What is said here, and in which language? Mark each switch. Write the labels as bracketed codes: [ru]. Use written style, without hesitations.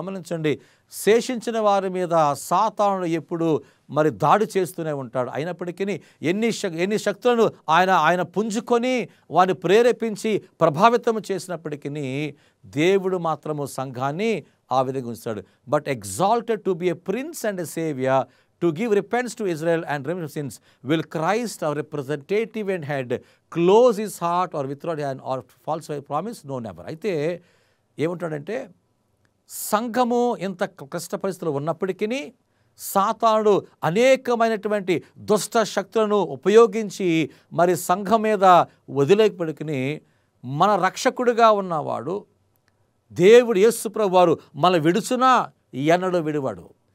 [te] గమనించండి, శేషించిన వారి మీద సాతానుడు ఎప్పుడు మరి దాడి చేస్తూనే ఉంటాడు. అయినప్పటికీ ఎన్ని శక్తులను ఆయన పుంజుకొని వారిని ప్రేరేపించి ప్రభావితం చేసినప్పటికీ దేవుడు మాత్రము సంఘాన్ని ఆ విధంగా ఉంచాడు. [en] But exalted to be a prince and a saviour to give repentance to Israel and remission of sins, will Christ, our representative and head, close his heart or withdraw his hand or falsify promise? No, never. [te] అయితే ఏమంటాడంటే సంఘము ఇంత కష్ట పరిస్థితులు ఉన్నప్పటికీ సాతానుడు అనేకమైనటువంటి దుష్ట శక్తులను ఉపయోగించి మరి సంఘం మీద వదిలేకపోయినప్పటికీ మన రక్షకుడిగా ఉన్నవాడు దేవుడు యేసు ప్రభువు వారు మన విడుచునా ఎన్నడూ విడువాడు.